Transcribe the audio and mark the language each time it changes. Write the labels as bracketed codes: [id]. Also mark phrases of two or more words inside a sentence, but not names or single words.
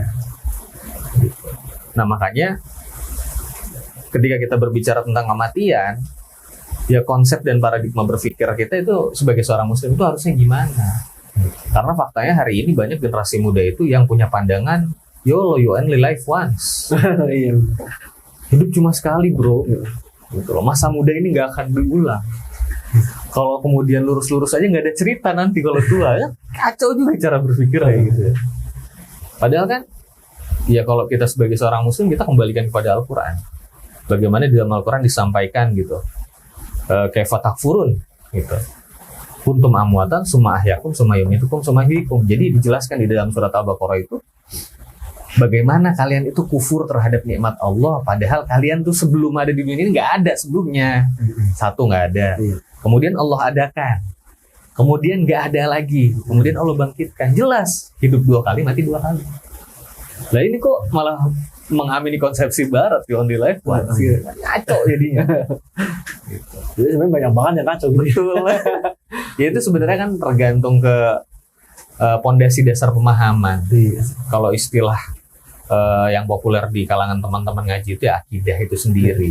[id] Gitu. Nah, makanya ketika kita berbicara tentang kematian, ya konsep dan paradigma berpikir kita itu sebagai seorang muslim itu harusnya gimana? Karena faktanya hari ini banyak generasi muda itu yang punya pandangan, YOLO, [en] you only live once. [id] Hidup cuma sekali, bro. Gitu loh. Masa muda ini nggak akan berulang. Kalau kemudian lurus-lurus aja nggak ada cerita nanti kalau tua, ya kacau juga cara berpikir kayak gitu ya. Padahal kan, ya kalau kita sebagai seorang muslim kita kembalikan kepada Al-Quran. Bagaimana di dalam Al-Quran disampaikan gitu, [ar] كيف تكفرون [id] gitu. [ar] كنتم أمواتا ثم أحياكم ثم يميتكم ثم يحييكم. [id] Jadi dijelaskan di dalam surat Al-Baqarah itu bagaimana kalian itu kufur terhadap nikmat Allah padahal kalian tuh sebelum ada di dunia ini nggak ada sebelumnya. Satu, nggak ada. Kemudian Allah adakan. Kemudian nggak ada lagi. Kemudian Allah bangkitkan. Jelas hidup 2 kali, mati 2 kali. Lah ini kok malah mengamini konsepsi barat, [en] you only live once. [id] Kacau jadinya. Gitu. Jadi sebenarnya banyak banget yang kacau gitu. Betul. Ya itu sebenarnya kan tergantung ke pondasi dasar pemahaman. Kalau istilah yang populer di kalangan teman-teman ngaji itu ya akidah itu sendiri.